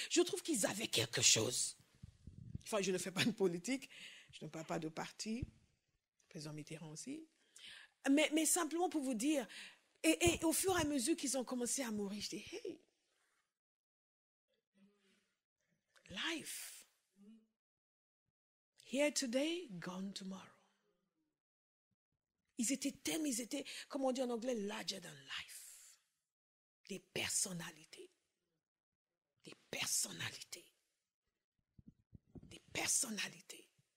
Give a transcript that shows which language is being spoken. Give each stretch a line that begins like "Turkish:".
French: Je trouve qu'ils avaient quelque chose. Enfin, je ne fais pas de politique, je ne parle pas de parti, le président Mitterrand aussi. Mais simplement pour vous dire, et au fur et à mesure qu'ils ont commencé à mourir, je dis,
English: hey, life. Here today, gone tomorrow.
French: Ils étaient, comme on dit en anglais,
English: larger than life.
French: Des personnalités. Des personnalités. Des personnalités.